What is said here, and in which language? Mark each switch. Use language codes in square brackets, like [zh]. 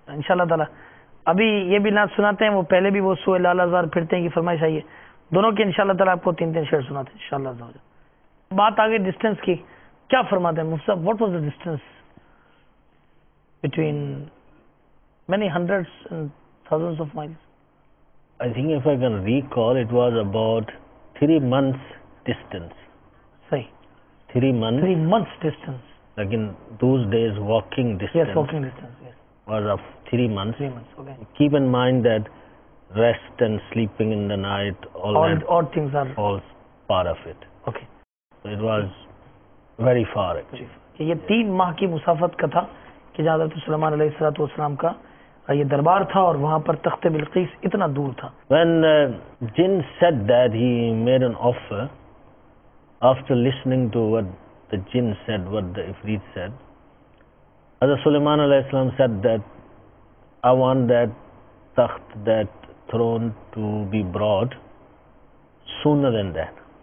[ur] انشاءاللہ تعالی ابھی یہ بھی نعت سناتے ہیں. وہ پہلے بھی وہ سوئے لال ہزار پھرتے ہیں کی فرمائش آئی ہے، دونوں کی انشاءاللہ تعالی آپ کو 3 شعر سناتے ہیں انشاءاللہ. بات آگے ڈسٹینس کی، کیا فرماتے ہیں مفتی صاحب؟ [en] What was the distance between many hundreds and thousands of miles? I think if I can recall, it was about 3 months distance. [ur] صحیح. [en] 3 months. 3 months distance. Like in those days, walking distance. Yes, walking distance. Yes. Was of 3 months. 3 months. Okay. Keep in mind that rest and sleeping in the night, all things are all part of it. Okay. So it was very far actually. [ur] یہ 3 ماہ کی مسافت کا تھا کہ جہاں حضرت سلیمان علیہ الصلوۃ والسلام کا یہ دربار تھا اور وہاں پر تخت بلقیس اتنا دور تھا. [en] When Jinn said that, he made an offer after listening to what the Jinn said, what the Ifrit said. Hazrat Sulaiman alayhi salam said that I want that takht, that throne to be brought sooner than that.